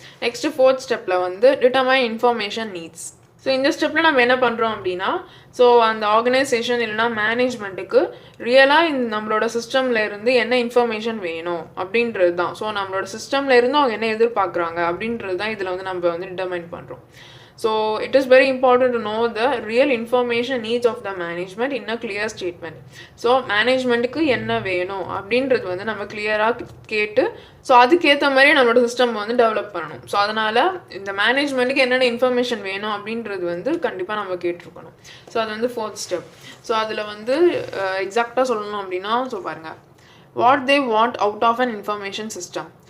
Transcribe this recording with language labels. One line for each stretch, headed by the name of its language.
Tamil: Next fourth ஸ்டெப்பில் வந்து determine information needs. So இந்த ஸ்டெப்பில் நம்ம என்ன பண்ணுறோம் அப்படின்னா, ஸோ அந்த ஆர்கனைசேஷன் இல்லைனா மேனேஜ்மெண்ட்டுக்கு ரியலாக நம்மளோட சிஸ்டமில் இருந்து என்ன இன்ஃபர்மேஷன் வேணும் அப்படின்றது தான். ஸோ நம்மளோட சிஸ்டமில் இருந்து அவங்க என்ன எதிர்பார்க்குறாங்க அப்படின்றது தான் இதில் வந்து நம்ம வந்து டிட்டர்மைன் பண்ணுறோம்.
English: So it is very important to know the real information needs of the management in a clear statement.
Tamil: So managementக்கு என்ன வேணும் அப்படின்றது வந்து நம்ம கிளியராக கேட்டு ஸோ அதுக்கேற்ற மாதிரி நம்மளோட சிஸ்டம் வந்து டெவலப் பண்ணணும். ஸோ அதனால் இந்த மேனேஜ்மெண்ட்டுக்கு என்னென்ன இன்ஃபர்மேஷன் வேணும் அப்படின்றது வந்து கண்டிப்பாக நம்ம கேட்டிருக்கணும். ஸோ அது வந்து ஃபோர்த் ஸ்டெப். ஸோ அதில் வந்து எக்ஸாக்டாக சொல்லணும் அப்படின்னா, ஸோ பாருங்கள்,
English: What they want out of an information system.